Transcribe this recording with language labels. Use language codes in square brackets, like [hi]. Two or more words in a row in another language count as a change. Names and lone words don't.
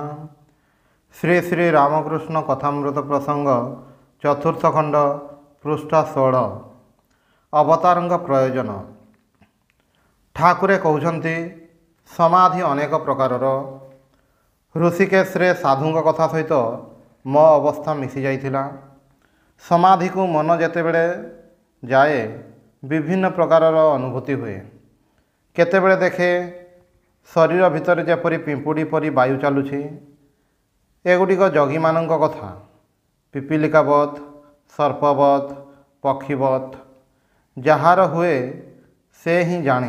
[or] ଶ୍ରୀ ଶ୍ରୀ ରାମକୃଷ୍ଣ କଥାମୃତ ପ୍ରସଙ୍ଗ ଚତୁର୍ଥ ଖଣ୍ଡ ପୃଷ୍ଠା 16 ଅବତାରଙ୍ଗ ପ୍ରୟୋଜନ। ଠାକୁରେ କହୁଛନ୍ତି ସମାଧି ଅନେକ ପ୍ରକାରର। ଋଷିକେଶ ରେ ସାଧୁଙ୍କ କଥା ସହିତ ମୋ ଅବସ୍ଥା ମିଶି ଯାଇଥିଲା। ସମାଧି କୁ ମନ ଯେତେବେଳେ ଯାଏ ବିଭିନ୍ନ ପ୍ରକାରର ଅନୁଭୂତି ହୁଏ। କେତେବେଳେ ଦେଖେ ଶରୀର ଭିତର ଯେପରି ପିମ୍ପୁଡ଼ି ପରି ବାୟୁ ଚାଲୁଛି। ଏଗୁଡ଼ିକ ଯୋଗୀ ମାନଙ୍କ କଥା ପିପୀଳିକାବତ ସର୍ପବତ ପକ୍ଷୀବତ ଯାର ହୁଏ ସେ ହିଁ ଜାଣେ।